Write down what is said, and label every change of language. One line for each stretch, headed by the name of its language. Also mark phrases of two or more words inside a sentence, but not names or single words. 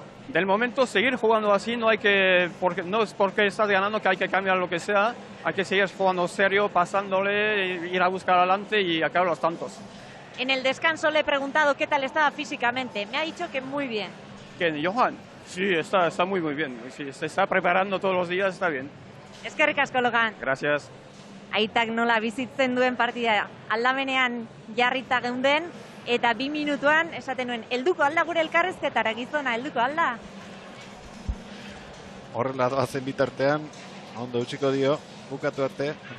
Spanish: Del momento, seguir jugando así, no es porque estás ganando que hay que cambiar lo que sea, hay que seguir jugando serio, pasándole, ir a buscar adelante y acabar los tantos. En el descanso le he preguntado qué tal estaba físicamente, me ha dicho que muy bien. ¿Quién, Johan? Sí, está muy bien, sí, se está preparando todos los días, está bien.
Basque: Eskerrik asko, Logan.
Spanish: Gracias.
Basque: Aitak nola bizitzen duen partida aldamenean jarrita geunden, eta 2 minutuan esaten nuen, helduko alda gure elkarrezketara, gizona, helduko alda? horrela doazen bitartean, ondo utziko dio, bukatu arte.